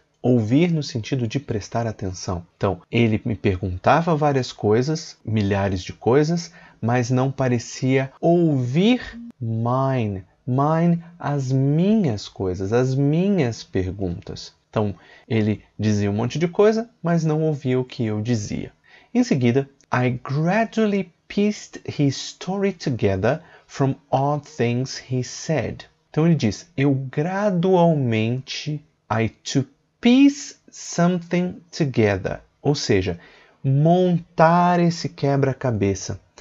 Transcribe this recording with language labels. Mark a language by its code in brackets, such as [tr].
[pt] Ouvir no sentido de prestar atenção. Então, ele me perguntava várias coisas, milhares de coisas, mas não parecia ouvir mine. Mine, as minhas coisas, as minhas perguntas. Então, ele dizia um monte de coisa, mas não ouvia o que eu dizia. Em seguida, [en] I gradually pieced his story together from odd things he said. [pt] Então, ele diz, eu gradualmente, [en] I took piece something together, [pt] ou seja, montar esse quebra-cabeça.